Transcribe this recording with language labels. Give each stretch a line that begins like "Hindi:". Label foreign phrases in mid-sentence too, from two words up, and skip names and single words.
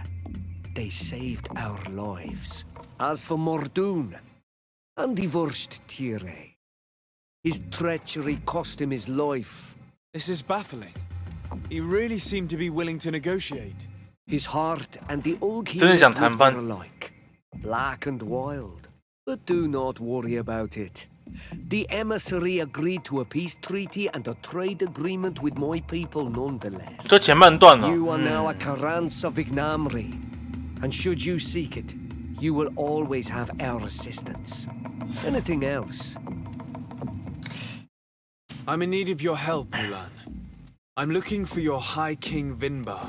English: They saved our lives. As for Mordoon, and the Wurst Tire, his treachery cost him his life. This is baffling. He really seemed to be willing to negotiate. His heart and the old
Chinese: 真的想谈判。
English: were alike, black and wild. But do not worry about it. The emissary agreed to a peace treaty and a trade agreement with my people nonetheless.
Chinese: 这前半段呢？
English: You are now a Karans of Ignamri, and should you seek it, you will always have our assistance. Anything else? I'm in need of your help, Ulan. I'm looking for your High King Vinbar.